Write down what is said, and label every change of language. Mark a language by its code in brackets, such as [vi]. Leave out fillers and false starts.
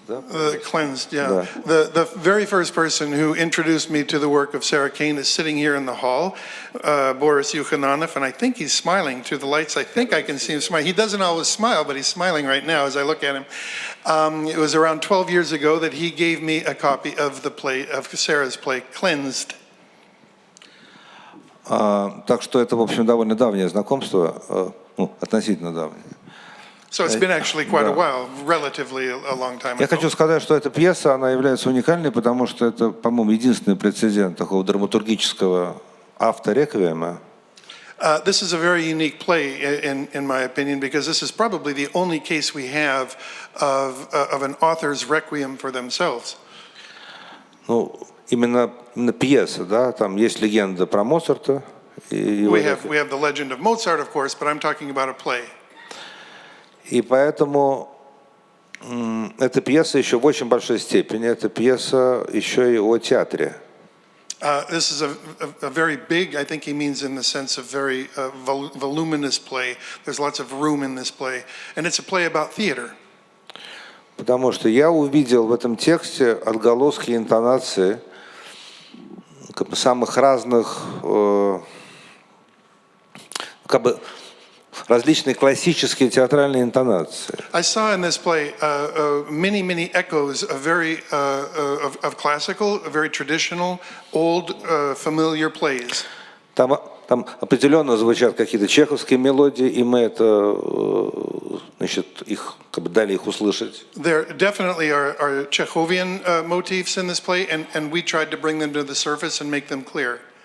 [ru] Да? [en] Cleansed, yeah. The very first person who introduced me to the work of Sara Кейн is sitting here in the hall, Boris Yukhananov, and I think he's smiling through the lights. I think I can see him smile. He doesn't always smile, but he's smiling right now as I look at him. It was around 12 years ago that he gave me a copy of the play, of Sarah's play, Cleansed. [ru] Так что это, в общем, довольно давнее знакомство, относительно давнее. [en] So it's been actually quite a while, relatively a long time ago. [ru] Я хочу сказать, что эта пьеса, она является уникальной, потому что это, по-моему, единственный прецедент такого драматургического автореквиема. [en] This is a very unique play, in my opinion, because this is probably the only case we have of an author's requiem for themselves. [ru] Ну, именно пьеса, да, там есть легенда про Моцарта. [en] We have the legend of Mozart, of course, but I'm talking about a play. [ru] И поэтому эта пьеса еще в очень большой степени, эта пьеса еще и о театре. [en] This is a very big, I think he means in the sense of very voluminous play. There's lots of room in this play. And it's a play about theater. [ru] Потому что я увидел в этом тексте отголоски интонации как бы самых разных, как бы различные классические театральные интонации. [en] I saw in this play many echoes of very of classical, very traditional, old, familiar plays. [ru] Там определенно звучат какие-то чеховские мелодии, и мы это, значит, их как бы дали их услышать. [en] There definitely are Chekhovian motifs in this play, and we tried to bring them to the surface and make them clear.